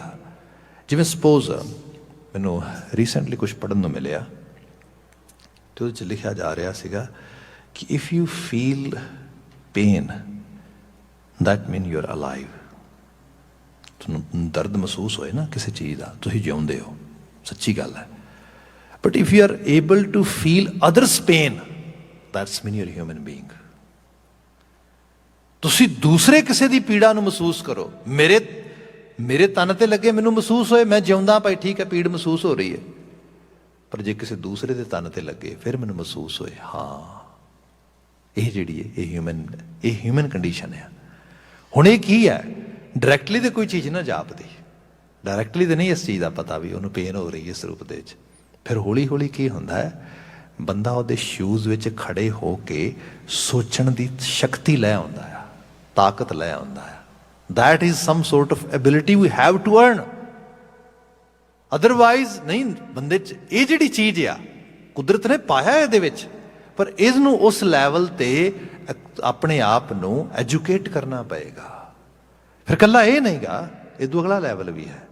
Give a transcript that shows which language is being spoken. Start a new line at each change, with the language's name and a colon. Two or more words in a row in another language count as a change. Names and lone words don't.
Punjabi: ਜਿਵੇਂ ਸਪੋਜ਼ ਮੈਨੂੰ ਰੀਸੈਂਟਲੀ ਕੁਛ ਪੜ੍ਹਨ ਨੂੰ ਮਿਲਿਆ, ਤੇ ਉਹਦੇ 'ਚ ਲਿਖਿਆ ਜਾ ਰਿਹਾ ਸੀਗਾ ਕਿ
English: if you feel pain that mean you are alive.
Punjabi: ਤੁਹਾਨੂੰ ਦਰਦ ਮਹਿਸੂਸ ਹੋਏ ਨਾ ਕਿਸੇ ਚੀਜ਼ ਦਾ, ਤੁਸੀਂ ਜਿਉਂਦੇ ਹੋ, ਸੱਚੀ ਗੱਲ ਹੈ।
English: but if you are able to feel others pain, that's mean you're a human being.
Punjabi: ਤੁਸੀਂ ਦੂਸਰੇ ਕਿਸੇ ਦੀ ਪੀੜਾ ਨੂੰ ਮਹਿਸੂਸ ਕਰੋ। ਮੇਰੇ ਤਨ ਤੇ ਲੱਗੇ, ਮੈਨੂੰ ਮਹਿਸੂਸ ਹੋਏ, ਮੈਂ ਜਿਉਂਦਾ ਭਾਈ ਠੀਕ ਹੈ, ਪੀੜ ਮਹਿਸੂਸ ਹੋ ਰਹੀ ਹੈ। ਪਰ ਜੇ ਕਿਸੇ ਦੂਸਰੇ ਦੇ ਤਨ ਤੇ ਲੱਗੇ ਫਿਰ ਮੈਨੂੰ ਮਹਿਸੂਸ ਹੋਏ, ਹਾਂ ਇਹ ਜਿਹੜੀ ਹੈ ਇਹ
English: human condition
Punjabi: ਹੈ। ਹੁਣ ਇਹ ਕੀ ਹੈ, ਡਾਇਰੈਕਟਲੀ ਤੇ ਕੋਈ ਚੀਜ਼ ਨਾ ਜਾਪਦੀ, ਡਾਇਰੈਕਟਲੀ ਤੇ ਨਹੀਂ ਇਸ ਚੀਜ਼ ਦਾ ਪਤਾ ਵੀ ਉਹਨੂੰ ਪੇਨ ਹੋ ਰਹੀ ਹੈ ਇਸ ਰੂਪ ਦੇ ਵਿੱਚ। ਫਿਰ ਹੌਲੀ ਹੌਲੀ ਕੀ ਹੁੰਦਾ ਹੈ, ਬੰਦਾ ਉਹਦੇ ਸ਼ੂਜ਼ ਵਿੱਚ ਖੜੇ ਹੋ ਕੇ ਸੋਚਣ ਦੀ ਸ਼ਕਤੀ ਲੈ ਆਉਂਦਾ ਆ, ਤਾਕਤ ਲੈ ਆਉਂਦਾ ਆ।
English: That is some sort of ability we have to earn.
Punjabi: ਅਦਰਵਾਈਜ਼ ਨਹੀਂ, ਬੰਦੇ 'ਚ ਇਹ ਜਿਹੜੀ ਚੀਜ਼ ਆ ਕੁਦਰਤ ਨੇ ਪਾਇਆ ਇਹਦੇ ਵਿੱਚ, ਪਰ ਇਸ ਨੂੰ ਉਸ ਲੈਵਲ ਤੇ ਆਪਣੇ ਆਪ ਨੂੰ ਐਜੂਕੇਟ ਕਰਨਾ ਪਏਗਾ। ਫਿਰ ਇਕੱਲਾ ਇਹ ਨਹੀਂਗਾ, ਇਹ ਤੋਂ ਅਗਲਾ ਲੈਵਲ ਵੀ ਹੈ।